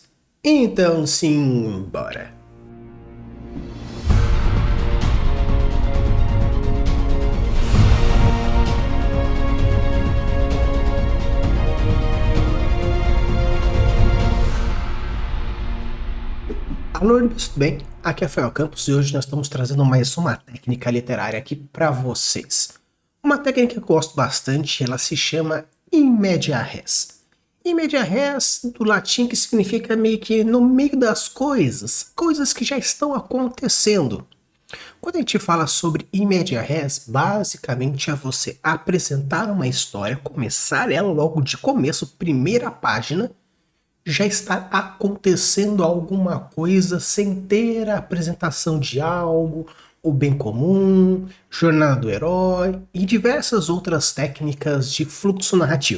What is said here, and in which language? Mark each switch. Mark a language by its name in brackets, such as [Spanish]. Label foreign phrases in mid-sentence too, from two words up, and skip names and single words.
[Portuguese] Então sim, bora! Alô, tudo bem? Aqui é Rafael Campos e hoje nós estamos trazendo mais uma técnica literária aqui para vocês. Uma técnica que eu gosto bastante, ela se chama [Latin] in media res. In media res, [Portuguese] do latim, que significa meio que no meio das coisas, coisas que já estão acontecendo. Quando a gente fala sobre [Latin] in media res, [Portuguese] basicamente é você apresentar uma história, começar ela logo de começo, primeira página, já está acontecendo alguma coisa sem ter a apresentação de algo, o bem comum, jornada do herói e diversas outras técnicas de fluxo narrativo.